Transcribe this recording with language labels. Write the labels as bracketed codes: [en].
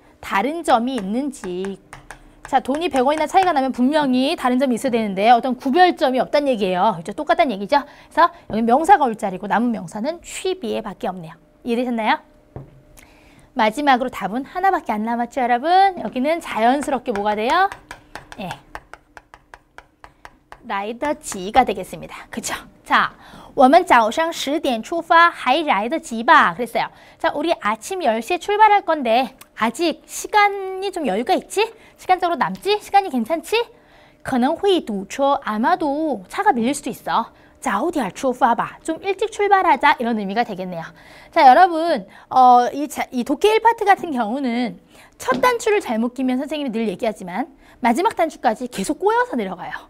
[ko] 다른 점이 있는지. 자, 돈이 100원이나 차이가 나면 분명히 다른 점이 있어야 되는데 어떤 구별점이 없다는 얘기예요. 그렇죠? 똑같다는 얘기죠. 그래서 여기 명사가 올 자리고 남은 명사는 취비에 밖에 없네요. 이해되셨나요? 마지막으로 답은 하나밖에 안 남았죠, 여러분? 여기는 자연스럽게 뭐가 돼요? 예. 来得及가 되겠습니다. 그죠? [zh] 자, 我们早上10点出发还来得及吧? [ko] 그랬어요. 자, 우리 아침 10시에 출발할 건데 아직 시간이 좀 여유가 있지? 시간적으로 남지? 시간이 괜찮지? [zh] 可能会堵车. [ko] 아마도 차가 밀릴 수도 있어. [zh] 早点出发吧. [ko] 좀 일찍 출발하자. 이런 의미가 되겠네요. 자, 여러분, 이 독해 1파트 같은 경우는 첫 단추를 잘못 끼면 선생님이 늘 얘기하지만 마지막 단추까지 계속 꼬여서 내려가요.